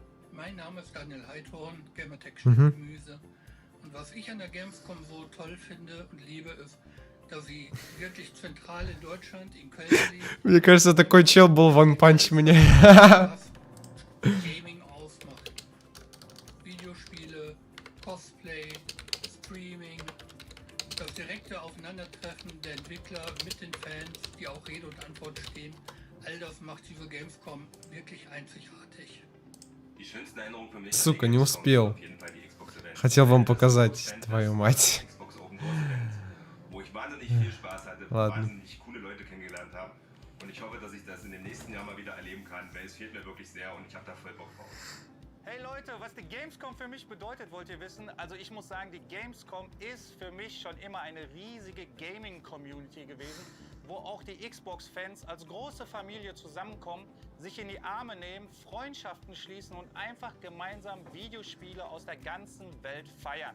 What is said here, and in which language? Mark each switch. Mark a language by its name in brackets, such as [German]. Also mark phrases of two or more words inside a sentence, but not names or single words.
[German] Mein Name ist Daniel Heidhorn, Gamertech Gemüse. Und was ich an der Gamescom so toll finde und liebe, ist, dass sie wirklich zentral in Deutschland, in Köln liegt. [Russian] Мне кажется, такой чел был в One Punch Man. [German] Was Gaming ausmacht. Videospiele, Cosplay, Streaming, das direkte Aufeinandertreffen der Entwickler mit den Fans, die auch Rede und Antwort stehen. All das macht diese Gamescom wirklich einzigartig. [Russian] Сука, не успел. Хотел вам показать, твою мать. Ладно. [German] Und ich hoffe, dass ich das in dem nächsten Jahr mal wieder erleben kann, weil es fehlt mir wirklich sehr und ich habe da voll Bock drauf. Hey Leute, was die Gamescom für mich bedeutet, wollt ihr wissen? Also ich muss sagen, die Gamescom ist für mich schon immer eine riesige Gaming-Community gewesen, wo auch die Xbox-Fans als große Familie zusammenkommen, sich in die Arme nehmen, Freundschaften schließen und einfach gemeinsam Videospiele aus der ganzen Welt feiern.